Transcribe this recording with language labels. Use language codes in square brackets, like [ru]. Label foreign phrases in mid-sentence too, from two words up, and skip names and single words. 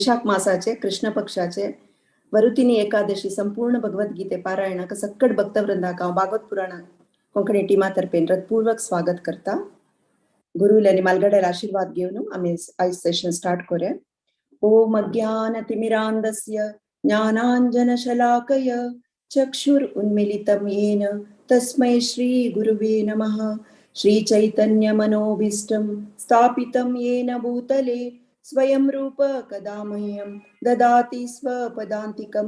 [kok] वैशाख मासाचे कृष्ण पक्षाचे वरुतिनी एकादशी संपूर्ण भगवद्गीते पारायणाक सक्कड भक्तवृंदाक हांव भागवत पुराण कोंकणी टिमा तर्फे हृदयपूर्वक स्वागत करता. गुरुल्यानी मालगड्याला आशीर्वाद घेवन आम्ही आयज [en] session start [kok] करूया. [sa] ओम अज्ञानतिमिरान्धस्य ज्ञानाञ्जनशलाकय चक्षुरुन्मीलितं येन तस्मै श्री गुरुवे नमः. श्रीचैतन्यमनोभीष्टं स्थापितं येन भूतले स्वयं रूप कदा मह्यं ददाति स्वपदान्तिकं.